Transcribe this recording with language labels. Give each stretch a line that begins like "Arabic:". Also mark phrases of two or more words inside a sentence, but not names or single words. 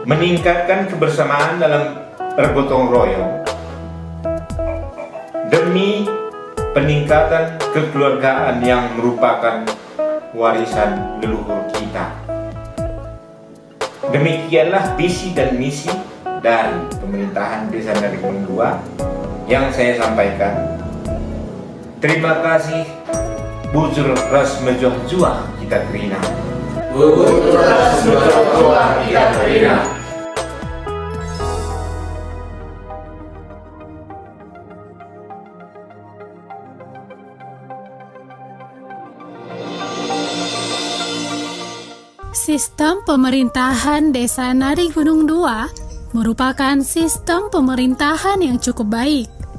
Indonesian: Meningkatkan kebersamaan dalam bergotong royong demi peningkatan kekeluargaan yang merupakan warisan leluhur kita. Demikianlah visi dan misi dari pemerintahan Desa Narigunung 2 yang saya sampaikan. Terima kasih.
Batak Karo: Bujur ras mejoh juah kita terina. Bujur ras mejoh juah kita terina.
Indonesian: Sistem pemerintahan Desa Narigunung 2 merupakan sistem pemerintahan yang cukup baik.